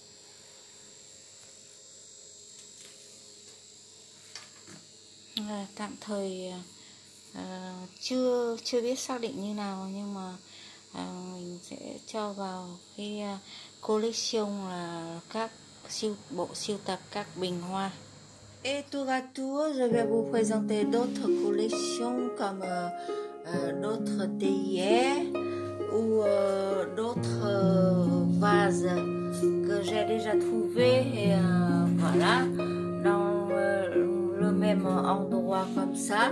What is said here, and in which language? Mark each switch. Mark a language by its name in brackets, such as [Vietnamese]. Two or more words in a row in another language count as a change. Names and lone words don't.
[Vietnamese] Tạm thời chưa biết xác định như nào, nhưng mà mình sẽ cho vào cái collection là các bộ sưu tập các bình hoa. [French] Et tour à tour, je vais vous présenter d'autres collections comme d'autres théières ou d'autres vases que j'ai déjà trouvés, et voilà, dans le même endroit comme ça.